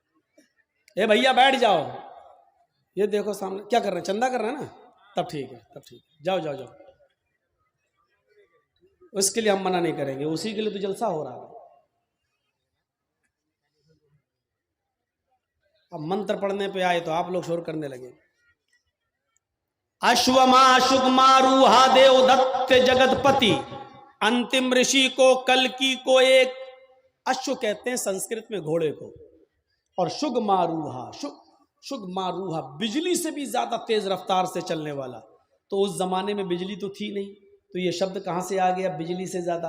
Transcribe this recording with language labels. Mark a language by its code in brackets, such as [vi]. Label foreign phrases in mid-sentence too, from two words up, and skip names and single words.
[ur] اے بھیا بیٹھ جاؤ، یہ دیکھو سامنے کیا کر رہے ہیں، چندہ کر رہے ہیں نا، تب ٹھیک ہے، تب ٹھیک ہے، جاؤ جاؤ جاؤ۔ اس کے لیے ہم منع نہیں کریں گے، اسی کے لیے تو جلسہ ہو رہا ہے. اب منتر پڑھنے پہ آئے تو آپ لوگ شور کرنے لگے. [sa] अश्वमा शुगमारोहा देव दत्त जगत पती, [ur] انتم رشی کو کلکی کو ایک. اشو کہتے ہیں سنسکرت میں گھوڑے کو، اور [sa] शुगमारोहा शुगमारोहा [ur] بجلی سے بھی زیادہ تیز رفتار سے چلنے والا. تو اس زمانے میں بجلی تو تھی نہیں، تو یہ شبد کہاں سے آ گیا بجلی سے زیادہ؟